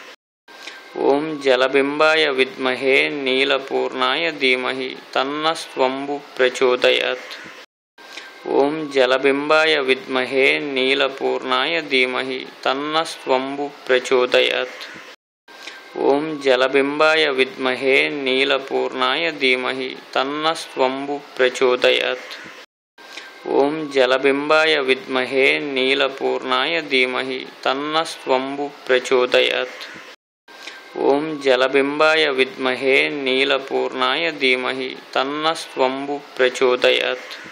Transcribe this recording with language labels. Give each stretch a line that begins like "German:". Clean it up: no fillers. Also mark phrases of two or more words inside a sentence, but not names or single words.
Sanskrit: ఓం జలబింబాయ విద్మహే నీలపూర్ణాయ ధీమహి తన్నః స్వంభు ప్రచోదయాత్. ఓం జలబింబాయ విద్మహే నీలపూర్ణాయ ధీమహి తన్నః స్వంభు ప్రచోదయాత్. ఓం జలబింబాయ విద్మహే నీలపూర్ణాయ ధీమహి తన్నః స్వంభు ప్రచోదయాత్. जलबिम्बाय विद्महे नीलपूर्णाय धीमहि तन्नः स्वयंभुः प्रचोदयात्। ॐ जलबिम्बाय विद्महे नीलपूर्णाय धीमहि तन्नः स्वयंभुः प्रचोदयात्।